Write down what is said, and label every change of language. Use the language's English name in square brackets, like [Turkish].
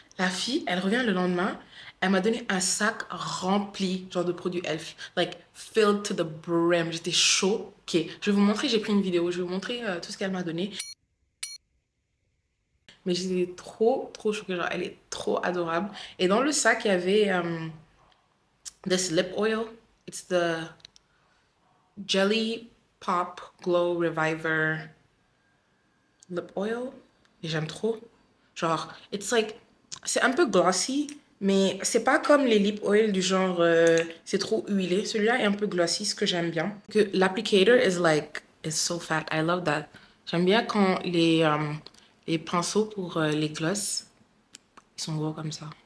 [French] La fille, elle revient le lendemain, elle m'a donné un sac rempli, genre de produits Elf, [English] like filled to the brim. [French] J'étais choquée. Je vais vous montrer, j'ai pris une vidéo, je vais vous montrer tout ce qu'elle m'a donné. Mais j'étais trop choquée, genre elle est trop adorable. Et dans le sac, il y avait [English] this lip oil. It's the Jelly Pop Glow Reviver lip oil. [French] Et j'aime trop. Genre, [English] it's like, [French] c'est un peu glossy, mais c'est pas comme les lip oil du genre, c'est trop huilé. Celui-là est un peu glossy, ce que j'aime bien. Que [English] l'applicator is so fat. I love that. [French] J'aime bien quand les pinceaux pour les gloss, ils sont gros comme ça.